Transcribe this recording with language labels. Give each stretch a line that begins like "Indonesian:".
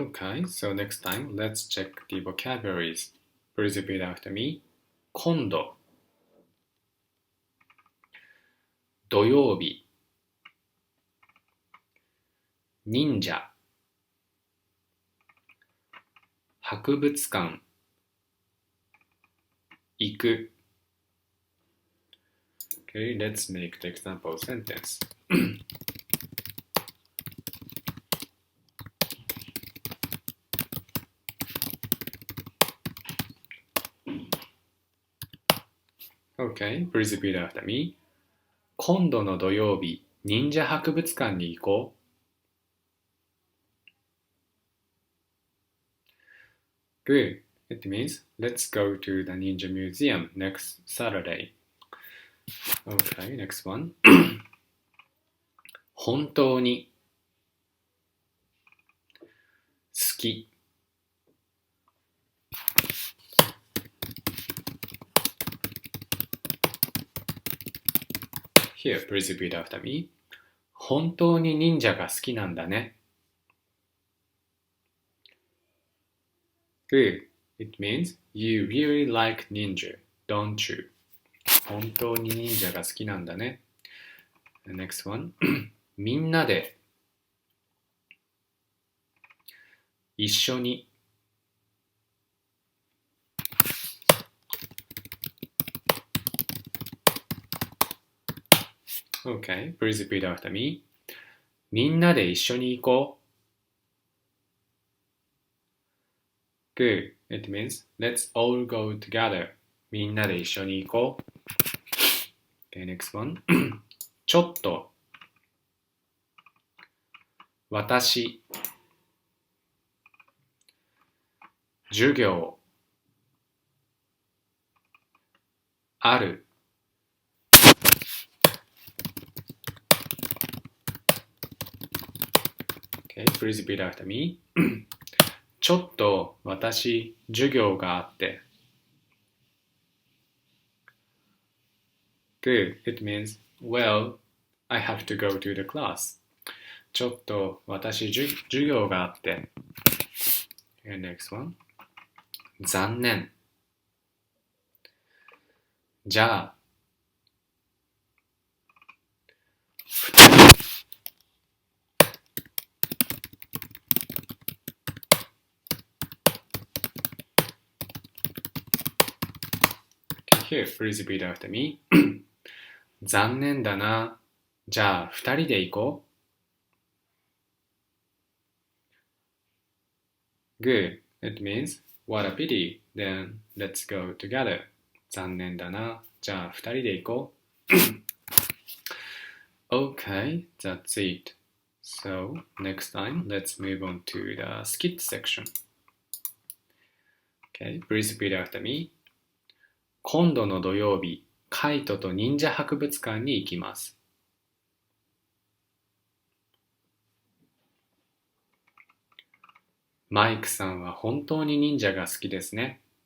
English: Okay, so next time, let's check the vocabularies. Please repeat after me.
Japanese: 今度、土曜日、忍者、博物館、行く。
English: Okay, let's make the example sentence. Okay, please repeat after me.
Japanese: 今度の土曜日、忍者博物館に行こう。
English: Good. It means let's go to the Ninja Museum next Saturday. Okay, next one.
Japanese: 本当に好き。
English: Here, please repeat after me.
Japanese: 本当に忍者が好きなんだね。
English: Good. It means you really like ninja, don't you?
Japanese: 本当に忍者が好きなんだね。
English: The next one.
Japanese: みんなで一緒に
English: Okay, please repeat after me.
Japanese: みんなで一緒に行こう。
English: Good. It means let's all go together.
Japanese: みんなで一緒に行こう。
English: Okay, next one.
Japanese: ちょっと。私。授業。ある。
English: Okay, please repeat after me.
Japanese: ちょっと私、授業があって。
English: Good. It means, well, I have to go to the class.
Japanese: ちょっと私、授業があって。
English: Okay, next one.
Japanese: 残念。じゃあ、
English: Here, please repeat after me.
Japanese: 残念だな。じゃあ、二人で行こう。
English: Good. It means, what a pity. Then, let's go together.
Japanese: 残念だな。じゃあ、二人で行こう。
English: Okay, that's it. So, next time, let's move on to the skit section. Okay, please repeat after me.
Japanese: 今度の土曜日、カイトと忍者博物館に行きます。マイクさんは本当に忍者が好きですね。